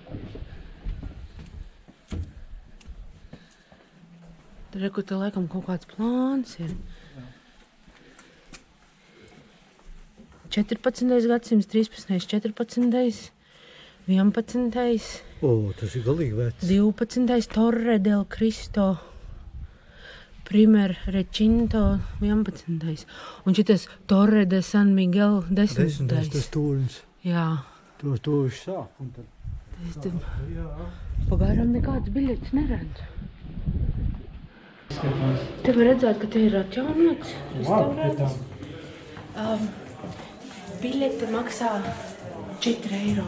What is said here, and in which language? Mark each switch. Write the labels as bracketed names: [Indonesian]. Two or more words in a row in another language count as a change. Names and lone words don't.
[Latvian] Tur ir, kur te laikam kaut kāds plāns ir. 14. gadsimts, 13. 14. 11. Tas ir galīgi vecs. 12. Torre del Cristo. Primer Recinto 11. Un šitas Torre de San Miguel 10. Tas tūriņš. Jā. Tos tūriņš sāk. Un tad... Pagairam nekādas biļetes neredzu. Te var redzēt, ka te ir atjaunots restaurāts. Biļete maksā 4 eiro.